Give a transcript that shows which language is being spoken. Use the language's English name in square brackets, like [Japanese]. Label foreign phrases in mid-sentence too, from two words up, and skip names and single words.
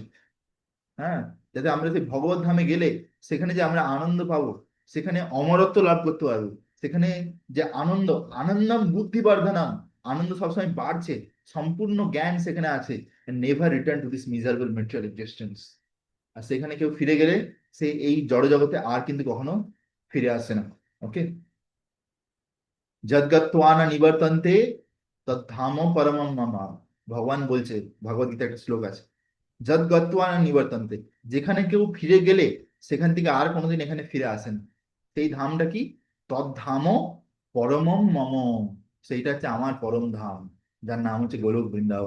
[Bangla] হ্যাঁ, যাতে আমরা সেই ভগবত ধামে গেলে সেখানে যে আমরা আনন্দ পাবো, সেখানে অমরত্ব লাভ করতে পারবো, সেখানে যে আনন্দ, [Sanskrit] আনন্দম বুদ্ধি বর্ধনম, [Bangla] আনন্দ সবসময় বাড়ছে, সম্পূর্ণ জ্ঞান সেখানে আছে, [English] never return to this miserable material existence. [Bangla] আর সেখানে কেউ ফিরে গেলে সে এই জড় জগতে আর কিন্তু কখনো ফিরে আসে না। ওকে? [Sanskrit] যদ্গত্বা ন নিবর্তন্তে তদ্ধাম পরমম মম। [Bangla] ভগবান বলছে, ভগবদ গীতা একটা শ্লোক আছে, [Sanskrit] যদ্গত্বা ন নিবর্তন্তে, [Bangla] যেখানে কেউ ফিরে গেলে সেখান থেকে আর কোনোদিন এখানে ফিরে আসেন। সেই ধামটা কি? [Sanskrit] তদ্ধাম পরমম মম, [Bangla] সেইটা হচ্ছে আমার পরম ধাম, যার নাম হচ্ছে গোলক বৃন্দাবন।